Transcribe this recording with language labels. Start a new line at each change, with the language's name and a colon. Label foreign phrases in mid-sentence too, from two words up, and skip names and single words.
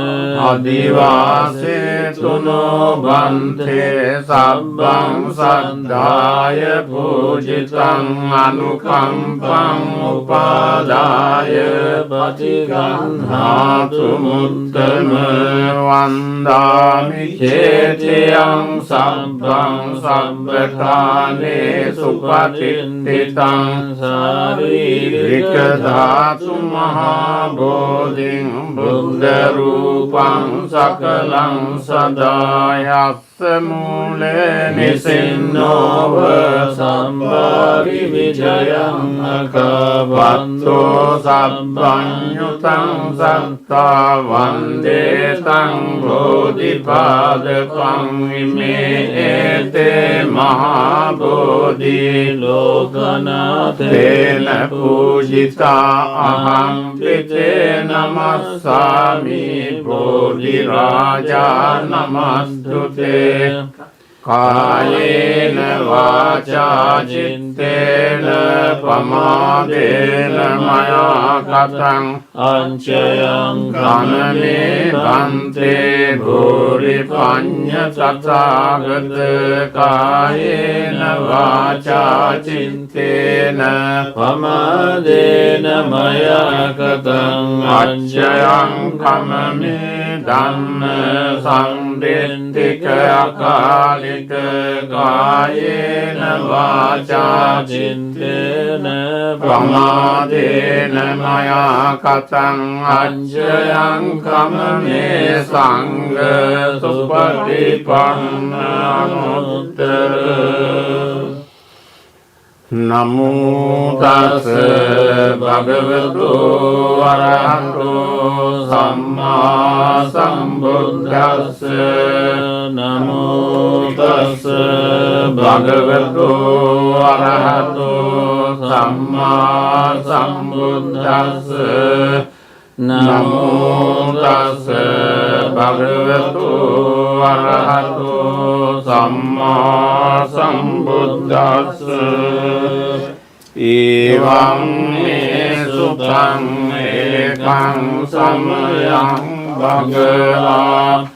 Pali: अधिवासेतु नो बन्ते सब्बं सद्धाय पूजितं अनुकम्पं उपादाय पतिगन्नातु मुत्तम वन्दामि चेत्यं सब्बं सब्बकाले सुपतिष्ठितं शारीरिकधातु महाबोधिं बुद्धरूपं सकलं सदा මූලේ නිසින්නෝව සම්බාරි විජයං අකවන්තෝ සබ්බඤ්ඤුතං සත්තා වන්දේ තං බෝධිපාදකං ඉමේ ඒතේ මහා බෝධි ලෝකනාථේන පූජිතා අහං පිතේ නමස්සාමි බෝධි රාජා නමස්තුතේ කායේන වාචා චිත්තේන පමාදේන මයා කතං අංචයං කනමේ බන්තේ භූරි පඤ්ඤ තථාගත කායේන වාචා චිත්තේන පමාදේන මයා කතං අංචයං කමමේ ධම්ම සංදෙන්තික අකාලික කායේන වාචා චිත්තේන ප්‍රමාදේන මයා කතං අජ්ජයං කමමේ සංඝ සුපටිපන්න අනුත්තර නමෝ තස් භගවතු වරහතෝ සම්මා සම්බුද්දස්ස නමෝ තස් භගවතු වරහතෝ සම්මා සම්බුද්දස්ස නමෝ තස් භගවතු වරහතෝ සම්මා සම්බුද්දස්ස එවං මේ සුතං ඒකං සමයං භගවා